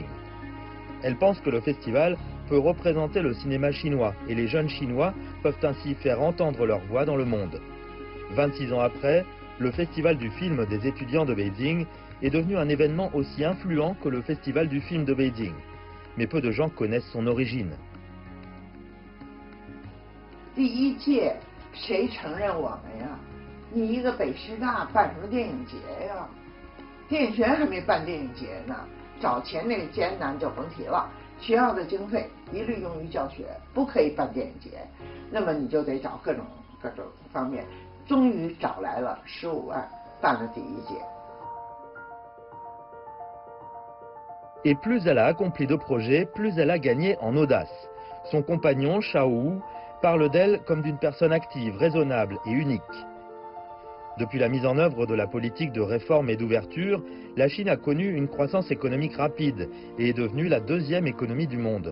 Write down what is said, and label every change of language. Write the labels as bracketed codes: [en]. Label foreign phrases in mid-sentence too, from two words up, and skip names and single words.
[fr] Elle pense que le festival peut représenter le cinéma chinois et les jeunes chinois peuvent ainsi faire entendre leur voix dans le monde. 26 ans après, le Festival du film des étudiants de Beijing est devenu un événement aussi influent que le Festival du film de Beijing. Mais peu de gens connaissent son origine. [zh] 第一届谁承认我们呀？你一个北师大办什么电影节呀？电影学院还没办电影节呢。找钱那个艰难就甭提了，学校的经费一律用于教学，不可以办电影节。那么你就得找各种方面，终于找来了15万，办了第一届。 [fr] Et plus elle a accompli de projets, plus elle a gagné en audace. Son compagnon, Shao Wu, parle d'elle comme d'une personne active, raisonnable et unique. Depuis la mise en œuvre de la politique de réforme et d'ouverture, la Chine a connu une croissance économique rapide et est devenue la deuxième économie du monde.